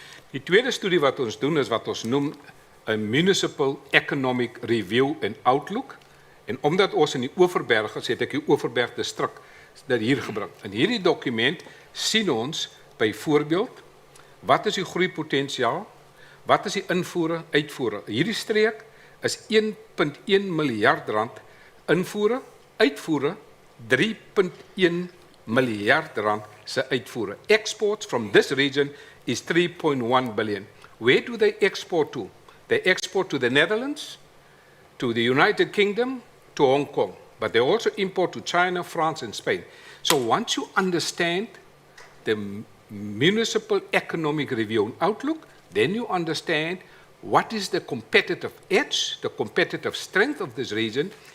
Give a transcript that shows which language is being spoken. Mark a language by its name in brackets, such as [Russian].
[Afrikaans] Die tweede studie wat ons doen is wat ons noem 'n Municipal Economic Review and Outlook. En omdat ons in die Oeverberg is, het ek die Oeverberg distrik dit hier gebring. In hierdie dokument sien ons byvoorbeeld, wat is die groeipotensiaal, wat is die invoere, uitvoere. Hierdie streek is 1,1 miljard rand invoere, uitvoere 3,1 miljard rand se uitvoere. [English] Exports from this region is 3,1 billion. Where do they export to? They export to the Netherlands, to the United Kingdom, to Hong Kong. But they also import to China, France, and Spain. So once you understand the Municipal Economic Review and Outlook, then you understand what is the competitive edge, the competitive strength of this region.